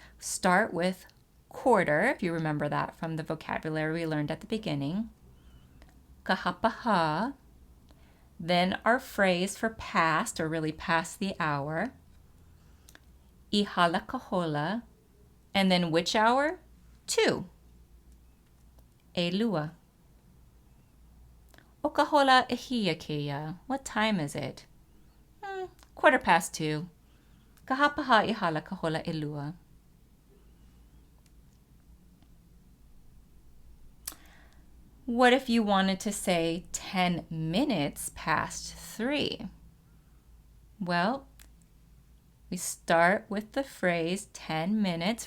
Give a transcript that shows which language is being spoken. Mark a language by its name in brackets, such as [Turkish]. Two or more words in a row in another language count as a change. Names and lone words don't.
[English] Start with quarter, if you remember that from the vocabulary we learned at the beginning. [Hawaiian] Kahapaha. [English] Then our phrase for past, or really past the hour. [Hawaiian] Ihala kahola. [English] And then which hour? 2. [Hawaiian] Elua. O ka hola e hia keia. [English] What time is it? 2:15. [Hawaiian] Kahapaha ihala ka hola elua. [English] What if you wanted to say 10 minutes past 3? Well, we start with the phrase 10 minutes.